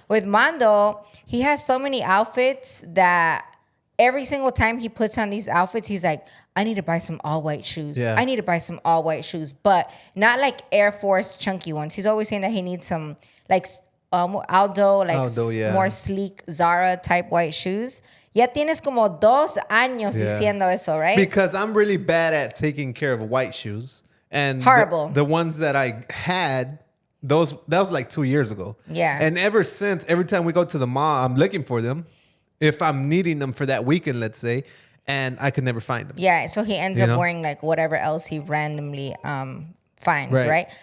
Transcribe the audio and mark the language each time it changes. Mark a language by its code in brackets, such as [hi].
[en] With Mando, he has so many outfits that every single time he puts on these outfits, he's like, I need to buy some all white shoes. Yeah. I need to buy some all white shoes, but not like Air Force chunky ones. He's always saying that he needs some like Aldo, more sleek Zara type white shoes. [es] Ya tienes como 2 años diciendo eso, right? [en] Because I'm really bad at taking care of white shoes. And horrible. The ones that I had, that was like 2 years ago. Yeah. And ever since, every time we go to the mall, I'm looking for them. If I'm needing them for that weekend, let's say, and I could never find them. Yeah, so he ends up wearing like whatever else he randomly finds, right?